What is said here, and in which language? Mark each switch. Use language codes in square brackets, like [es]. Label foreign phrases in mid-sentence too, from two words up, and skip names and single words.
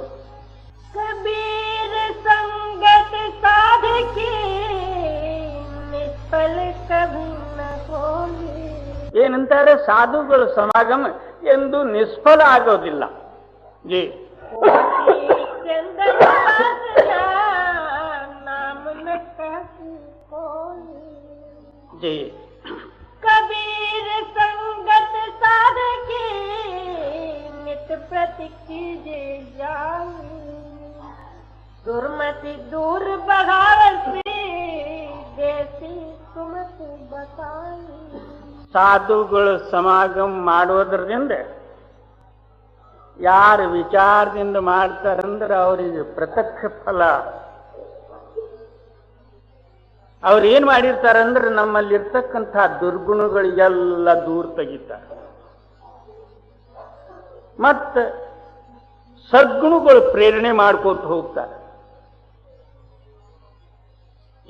[hi] कबीर संगत साधकी निष्फल कभी न होगी. [kn] ಏನಂತಾರೆ, ಸಾಧುಗಳ ಸಮಾಗಮ ಎಂದು ನಿಷ್ಫಲ ಆಗೋದಿಲ್ಲ. ಜಿ ಜಿ [hi] कबीर संगत साधकी नित प्रति कीजे जाई, दुर्मति दूर बघावसी देसी सुमति बताई. [kn] ಸಾಧುಗಳ ಸಮಾಗಮ ಮಾಡೋದ್ರಿಂದ ಯಾರು ವಿಚಾರದಿಂದ ಮಾಡ್ತಾರಂದ್ರೆ ಅವರಿಗೆ ಪ್ರತ್ಯಕ್ಷ ಫಲ. ಅವ್ರು ಏನ್ ಮಾಡಿರ್ತಾರಂದ್ರೆ ನಮ್ಮಲ್ಲಿರ್ತಕ್ಕಂಥ ದುರ್ಗುಣಗಳಿಗೆಲ್ಲ ದೂರ ತೆಗಿತಾರೆ, ಮತ್ತೆ ಸದ್ಗುಣಗಳು ಪ್ರೇರಣೆ ಮಾಡ್ಕೊತ ಹೋಗ್ತಾರೆ.